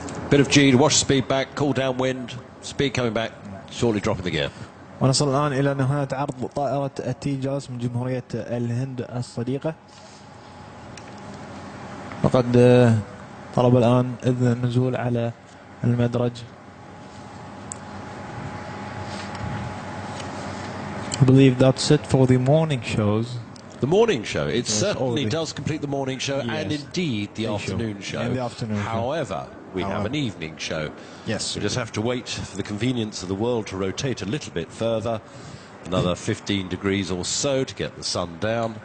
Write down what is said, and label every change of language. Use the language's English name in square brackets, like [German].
[English] Bit of G to watch the speed back, cool down wind, speed coming back, shortly dropping the gear. [Arabic] ونصل الآن إلى نهاية عرض طائرة التيجاز من جمهورية الهند الصديقة. وقد طلب الآن إذن النزول على المدرج. [English] I believe that's it for the morning shows. The morning show, it certainly does complete the morning show, yes, and indeed the afternoon show. And the afternoon However, we have an evening show. Yes. We just have to wait for the convenience of the world to rotate a little bit further, another 15 degrees or so to get the sun down.